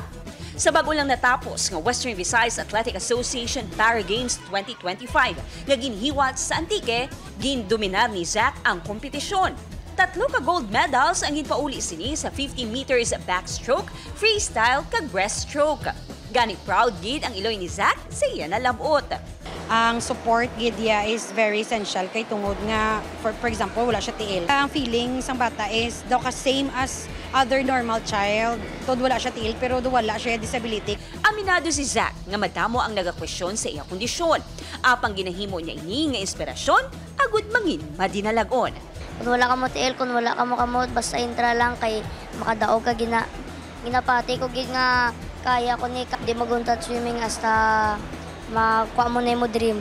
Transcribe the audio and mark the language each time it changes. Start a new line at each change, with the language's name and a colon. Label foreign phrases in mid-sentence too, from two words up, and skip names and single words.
Hiligaynon: Sa bago lang natapos ng Western Visayas Athletic Association Para Games 2025 nga ginhiwat sa Antique, gindominar ni Zach ang kompetisyon. 3 ka gold medals ang ginpauli sini sa 50 meters backstroke, freestyle kag breaststroke. Gani proud gid ang iloy ni Zach sa iya na labot. Ang support gid ya
English: is very essential
Hiligaynon: kay tungod nga
English: for example
Hiligaynon: wala siya tiil. Ang feeling sang bata is daw ka
English: same as other normal child.
Hiligaynon: Tod wala siya tiil pero wala siya disability. Aminado si Zach nga madamo ang nagakwestiyon sa iya kondisyon. Apang ginahimo niya ini nga inspirasyon agud mangin madinalagon. Kung wala ka mo tiil, kung wala ka mo kamot, basta intra lang kay makadaog ka ginapati ko gid nga kaya ko ni di maguntat swimming hasta makuha mo na mo dream.